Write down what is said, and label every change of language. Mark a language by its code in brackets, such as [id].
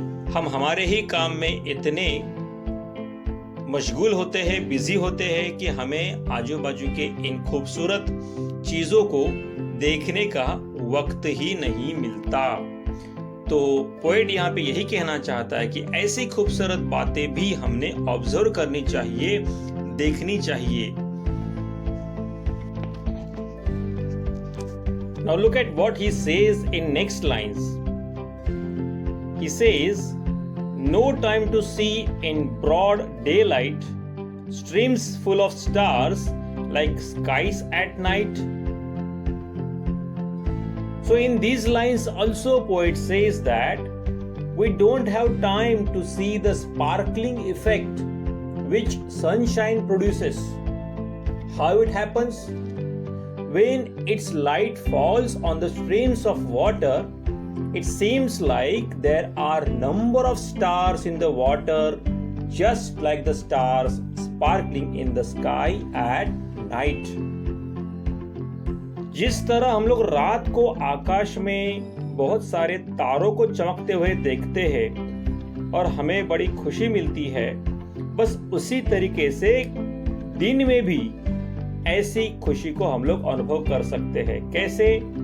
[hi] हम हमारे ही काम में इतने मशगूल होते हैं, बिजी होते हैं कि हमें आजू बाजू के इन खूबसूरत चीजों को देखने का वक्त ही नहीं मिलता। तो पोएट यहाँ पे यही कहना चाहता है कि ऐसी खूबसूरत बातें भी हमने ऑब्जर्व करनी चाहिए, देखनी चाहिए। [en] Now look at what he says in next lines. He says, no time to see in broad daylight, streams full of stars like skies at night. So in these lines also poet says that we don't have time to see the sparkling effect which sunshine produces. How it happens? When its light falls on the streams of water, it seems like there are number of stars in the water, just like the stars sparkling in the sky at night. [hi] जिस तरह हम लोग रात को आकाश में बहुत सारे तारों को चमकते हुए देखते हैं और हमें बड़ी खुशी मिलती है, बस उसी तरीके से दिन में भी ऐसी खुशी को हम लोग अनुभव कर सकते हैं। कैसे?